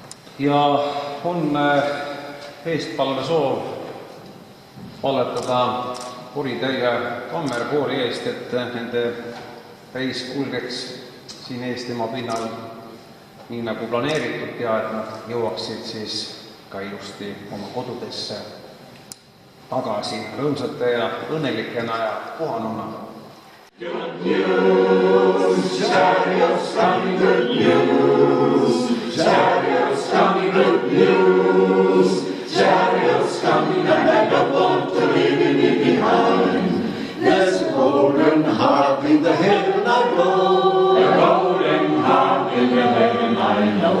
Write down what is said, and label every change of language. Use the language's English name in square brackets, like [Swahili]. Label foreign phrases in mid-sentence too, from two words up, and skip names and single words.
[Estonian] ja on eestpalve soov palvetada Kuritäie Kammerkoori eest, et nende reis kulgeks siin Eestimaa pinnal nii nagu planeeritud ja et nad jõuaksid siis ka ilusti oma kodudesse tagasi rõõmsate ja õnnelikena ja puhanuna. [English] Good news, chariots coming, good news, chariots coming, good news, chariots coming, and I don't want to leave me behind. There's a golden harp in the heaven I know, a golden harp in the heaven I know.